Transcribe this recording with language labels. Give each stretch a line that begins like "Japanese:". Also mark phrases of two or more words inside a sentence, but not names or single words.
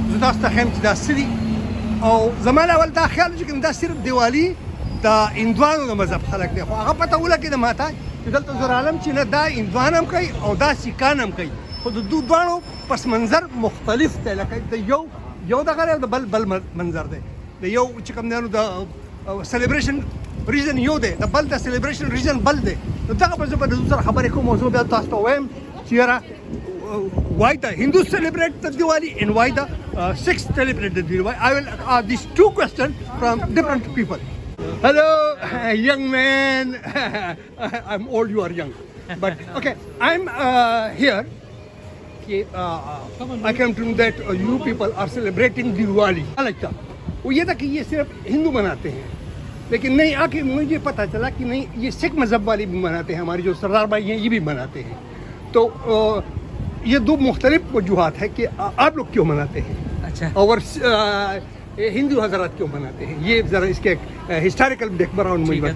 Pashto: زه تاسو ته هم چې دا سړي او زمانه اول دا خیال چې دا صرف دیوالي د هندوانو د مذهب خلک دی، خو هغه پته ولګېده ماته چې دلته زه رالم چې نه دا هندوان هم کوي او دا سیکان هم کوي، خو د دوی دواړو پس منظر مختلف دی. لکه د یو دغه دی او د بل منظر دی. د یو چې کوم دی نو د
English: celebration reason
Pashto: یو دی، د بل د
English: celebration reason
Pashto: بل دی. نو دغه په زه به د دوی سره خبرې کوم او زه بیا تاسو ته وایم چې یاره
English: why the Hindus celebrate the Diwali and why the Sikhs celebrate the Diwali. I will ask these two questions from different people. Hello, young man. I'm old, you are young. But okay, I'm here. I came to know that you people are celebrating Diwali. like that.
Urdu: وہ یہ تھا کہ یہ صرف ہندو مناتے ہیں، لیکن نہیں آ کے مجھے پتا چلا کہ نہیں یہ سکھ مذہب والے بھی مناتے ہیں. ہمارے جو سردار بھائی ہیں یہ بھی مناتے ہیں۔ تو یہ دو مختلف وجوہات ہے کہ آپ لوگ کیوں مناتے ہیں. اچھا. اور ہندو حضرات کیوں مناتے ہیں، یہ ذرا اس کے
English: historical background
Urdu: مجھے بتائیں.